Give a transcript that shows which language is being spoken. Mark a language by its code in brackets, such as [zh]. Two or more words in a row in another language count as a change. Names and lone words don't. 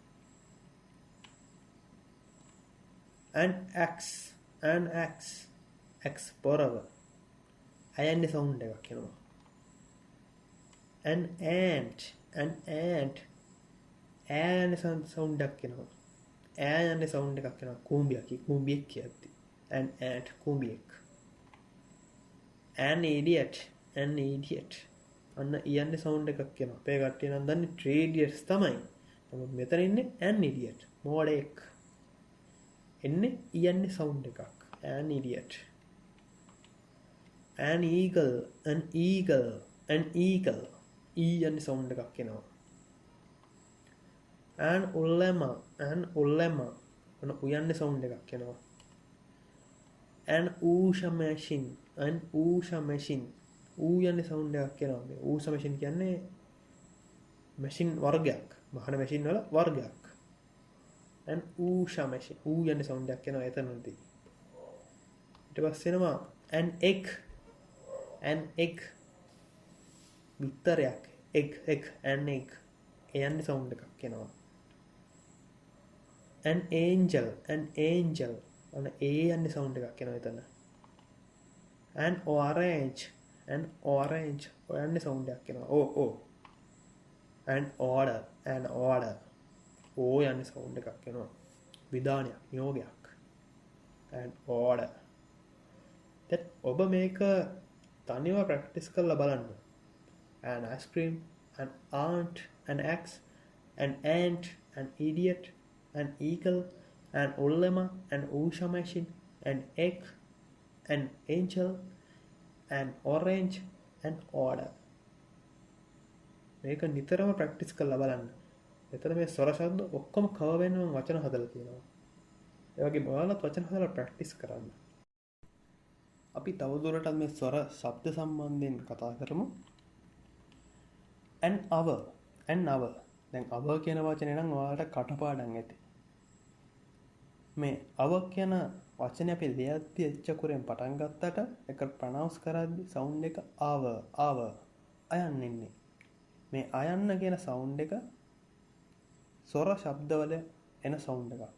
[en] an x [si] පොරව අයන්නේ සවුන්ඩ් එකක් එනවා. [en] an ant [si] ඈයන්නේ සවුන්ඩ් එකක් එනවා. ඈයන්නේ සවුන්ඩ් එකක් එනවා. කුඹියෙක් කියද්දි [en] an ant [si] කුඹියෙක්. [en] an idiot [si] අන්න ඉයන්නේ සවුන්ඩ් එකක් එනවා. අපේ කට්ටිය නම් දන්නේ 3 idiots තමයි. නමුත් මෙතන ඉන්නේ [en] an idiot [si] මෝඩයෙක්. එන්නේ යන්නේ සවුන්ඩ් එකක්. [en] an idiot. an eagle, an eagle, an eagle. [si] යන්නේ සවුන්ඩ් එකක් එනවා. [en] an ulema, an ulema. [si] යන්නේ සවුන්ඩ් එකක් එනවා. [en] an usha machine, an usha machine. [si] යන්නේ සවුන්ඩ් එකක් එනවා. මේ usha machine කියන්නේ මැෂින් වර්ගයක්. මහන මැෂින් වල වර්ගයක්. [en] an usha machine. [si] යන්නේ සවුන්ඩ් එකක් එනවා එතනදී. ඊට පස්සේ එනවා [en] an egg, an egg. බිත්තරයක්. egg, an egg. [si] යන්නේ සවුන්ඩ් එකක් එනවා. [en] an angel, an angel. [si] යන්නේ සවුන්ඩ් එකක් එනවා එතන. [en] an orange, an orange. [si] යන්නේ සවුන්ඩ් එකක් එනවා. [en] an order, an order. [si] යන්නේ සවුන්ඩ් එකක් එනවා. විධානයක්, නියෝගයක්. [en] an order. that [si] ඔබ මේක තනියම ප්‍රැක්ටිස් කරලා බලන්න. [en] an ice cream, an aunt, an axe, an ant, an idiot, an eagle, an ulema, an usha machine, an egg, an angel, an orange, an order. [si] මේක නිතරම ප්‍රැක්ටිස් කරලා බලන්න. එතන මේ ස්වර ශබ්ද ඔක්කොම කවර් වෙනම වචන හදලා තියෙනවා. ඒ වගේම ඔයාලත් වචන හදලා ප්‍රැක්ටිස් කරන්න. අපි තවදුරටත් මේ ස්වර ශබ්ද සම්බන්ධයෙන් කතා කරමු. [en] an hour, an hour. [si] දැන් hour කියන වචනේ නම් ඔයාලට කටපාඩම් ඇති. මේ hour කියන වචනේ අපි ලියද්දි එච්චකුරෙන් පටන් ගත්තට ඒක ප්‍රොනවුන්ස් කරද්දි සවුන්ඩ් එක hour අයන්න ඉන්නේ. මේ අයන්න කියන සවුන්ඩ් එක ස්වර ශබ්දවල එන සවුන්ඩ් එකක්.